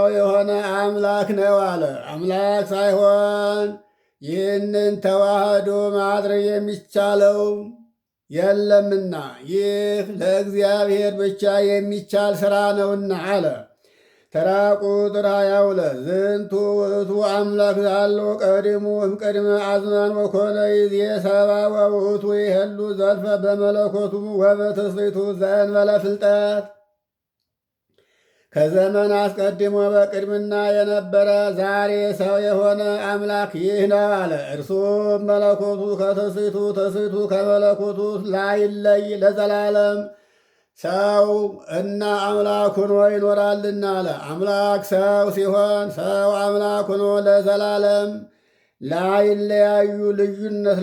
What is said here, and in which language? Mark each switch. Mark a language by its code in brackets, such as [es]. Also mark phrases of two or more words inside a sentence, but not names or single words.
[am] የሆነ አምላክ ነው አለ። አምላክ ሳይሆን ይህንን ተዋህዶ ማድረግ የሚቻለው የለምና ይህ ለእግዚአብሔር ብቻ የሚቻል ሥራ ነውና አለ። ተራ ቁጥር 22 [gez] ዝንቱ ውእቱ አምላክ ዛሎ ቀዲሙ እምቅድመ አዝማን ወኮነ ይዜ ሰባ ወውእቱ ይሄሉ ዘልፈ በመለኮቱ ወበትስብእቱ ዘእንበለ ፍልጠት። [am] ከዘመን አስቀድሞ በቅድምና የነበረ ዛሬ ሰው የሆነ አምላክ ይህ ነው አለ። እርሱም መለኮቱ ከትስብእቱ ትስብእቱ ከመለኮቱ ላይለይ ለዘላለም ሰው እና አምላክ ሆኖ ይኖራልና አለ። አምላክ ሰው ሲሆን ሰው አምላክ ሆኖ ለዘላለም ላይለያዩ ልዩነት